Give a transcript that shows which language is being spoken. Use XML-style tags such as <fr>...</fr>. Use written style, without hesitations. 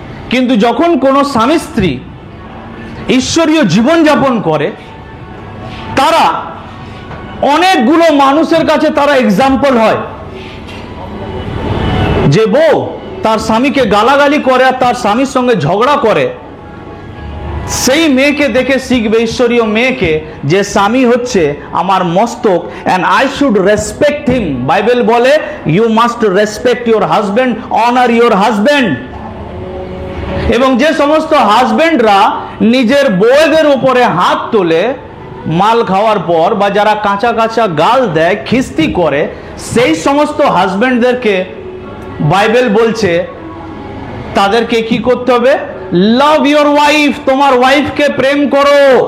<bn>কিন্তু যখন কোনো স্বামী স্ত্রী ঈশ্বরীয় জীবনযাপন করে, তারা অনেকগুলো মানুষের কাছে তারা এক্সাম্পল হয়। যে বউ তার স্বামীকে গালাগালি করে আর তার স্বামীর সঙ্গে ঝগড়া করে, সেই মেয়েকে দেখে শিখবে, ঈশ্বরীয় মেয়েকে, যে স্বামী হচ্ছে আমার মস্তক</bn> <en>and I should respect him।</en> <bn>Bible বলে</bn> <en>you must respect your husband, honor your husband।</en> <bn>এবং যে সমস্ত হাজবেন্ডরা নিজের বউদের উপরে হাত তোলে মাল খাওয়ার পর, বা যারা কাঁচা কাঁচা গাল দেয়, খিস্তি করে, সেই সমস্ত হাজবেন্ডদেরকে বাইবেল বলছে তাদেরকে কি করতে হবে,</bn> <en>love your wife,</en> <bn>তোমার ওয়াইফকে প্রেম করো।</bn>